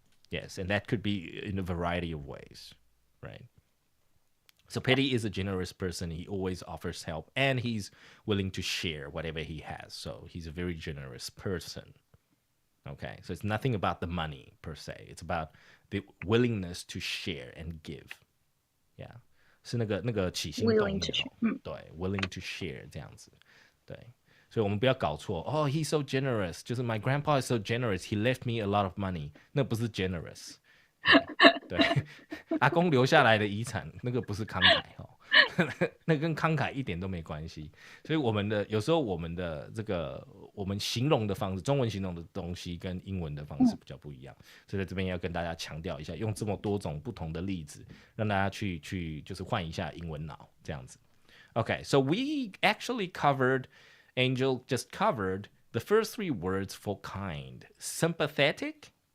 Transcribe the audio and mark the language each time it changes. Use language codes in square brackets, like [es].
[en] Yes, and that could be in a variety of ways, right? So Petty is a generous person. He always offers help, and he's willing to share whatever he has. So he's a very generous person. Okay, so it's nothing about the money per se. It's about the willingness to share and give. [zh] Yeah, 是那个起心动念哦，对 ， [en] willing to share [zh] 这样子，对。所以我们不要搞错哦 ， [en] he's so generous， [zh] 就是 [en] my grandpa is so generous，he left me a lot of money， [zh] 那不是 generous， 对，阿公留下来的遗产那个不是慷慨哦，那跟慷慨一点都没关系。所以有时候我们的这个我们形容的方式，中文形容的东西跟英文的方式比较不一样，所以在这边要跟大家强调一下，用这么多种不同的例子，让大家去就是换一下英文脑这样子。 [en] Okay, so we actually Angel just covered the first 3 words for kind. Sympathetic.